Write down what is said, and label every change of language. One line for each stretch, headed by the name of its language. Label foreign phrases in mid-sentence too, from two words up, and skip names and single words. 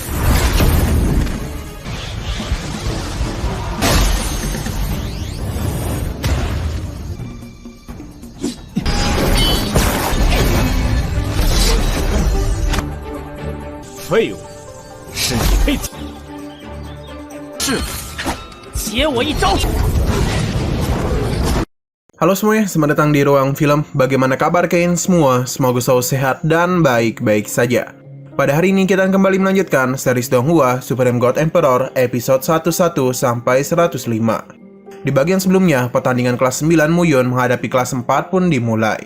Chinese: 废物，是你配死。是，接我一招。
Indonesian: Halo semuanya, selamat datang di Ruang Film. Bagaimana kabar kalian semua? Semoga selalu sehat dan baik-baik saja. Pada hari ini kita akan kembali melanjutkan series Donghua Supreme God Emperor episode 11 sampai 105. Di bagian sebelumnya, pertandingan kelas 9 Muyun menghadapi kelas 4 pun dimulai.